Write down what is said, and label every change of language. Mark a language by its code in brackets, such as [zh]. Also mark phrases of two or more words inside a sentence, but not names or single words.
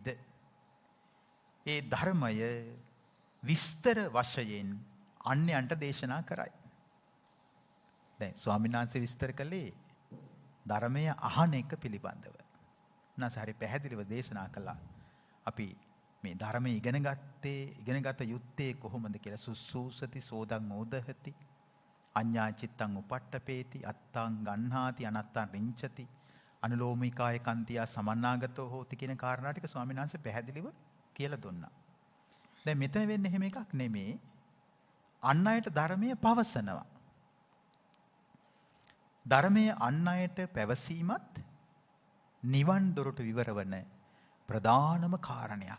[si] ඒ ධර්මය විස්තර වශයෙන් අන්‍යයන්ට දේශනා කරයි. දැන් ස්වාමීන් වහන්සේ විස්තර කළේ ධර්මය අහන එක පිළිබඳව. නැසහරි පැහැදිලිව දේශනා කළා. අපි මේ ධර්මය ඉගෙනගත යුත්තේ කොහොමද කියලා. [pi] සුසුසති සෝදං ඕදහති අඤ්ඤා චිත්තං උපට්ඨපේති අත්තං ගන්හාති අනත්තං රිංචති අනුලෝමිකාය කන්තියා සමන්නාගතෝ හෝති [si] කියන කාරණා ටික ස්වාමීන් වහන්සේ පැහැදිලිව කියලා දුන්නා. දැන් මෙතන වෙන්නේ එහෙම එකක් නෙමේ. අන් අයට ධර්මය පවසනවා. ධර්මය අන් අයට පැවසීමත් නිවන් දොරටු විවර වන ප්‍රධානම කාරණයක්.